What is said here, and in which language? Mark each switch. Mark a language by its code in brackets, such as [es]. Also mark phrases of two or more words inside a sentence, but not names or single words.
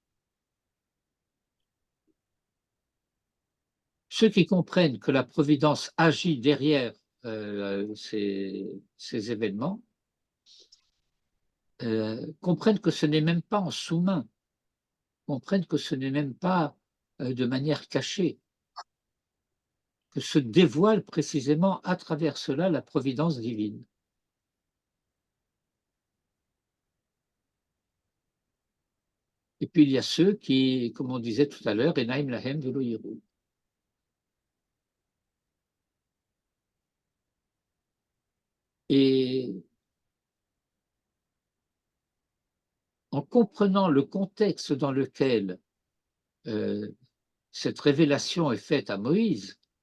[fr] Ceux qui comprennent que la providence agit derrière ces événements comprennent que ce n'est même pas en sous-main, comprennent que ce n'est même pas de manière cachée, que se dévoile précisément à travers cela la providence divine. Et puis il y a ceux qui, comme on disait tout à l'heure, [he] עינים להם ולא יראו. [fr] Et en comprenant le contexte dans lequel cette révélation est faite à Moïse,